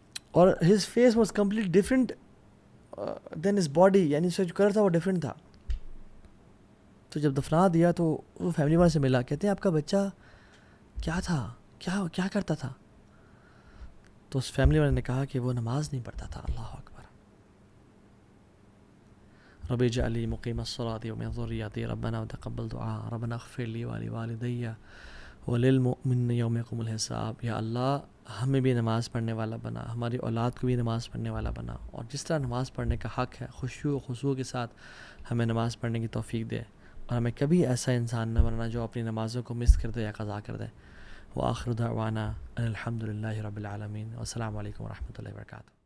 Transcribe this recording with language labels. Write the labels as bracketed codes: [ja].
[ur] اور [en] his face was complete different than his body, [ur] یعنی اس کا جو کلر تھا وہ ڈفرینٹ تھا. تو جب دفنا دیا تو وہ فیملی والے سے ملا، کہتے ہیں آپ کا بچہ کیا تھا، کیا کرتا تھا؟ تو اس فیملی والے نے کہا کہ وہ نماز نہیں پڑھتا تھا. [ar] اللہ اکبر. رب اجعل لي مقيم الصلاة ومن ذريتي ربنا وتقبل دعاء ربنا اغفر لي ولوالدي وللمؤمنين يوم يقوم الحساب. [ur] یا اللہ ہمیں بھی نماز پڑھنے والا بنا، ہماری اولاد کو بھی نماز پڑھنے والا بنا، اور جس طرح نماز پڑھنے کا حق ہے خشوع و خضوع کے ساتھ ہمیں نماز پڑھنے کی توفیق دے، اور ہمیں کبھی ایسا انسان نہ بننا جو اپنی نمازوں کو مس کر دے یا قضا کر دے. [ar] وآخر دعوانا ان الحمد للہ رب العالمین. [ur] والسلام علیکم ورحمۃ اللہ وبرکاتہ.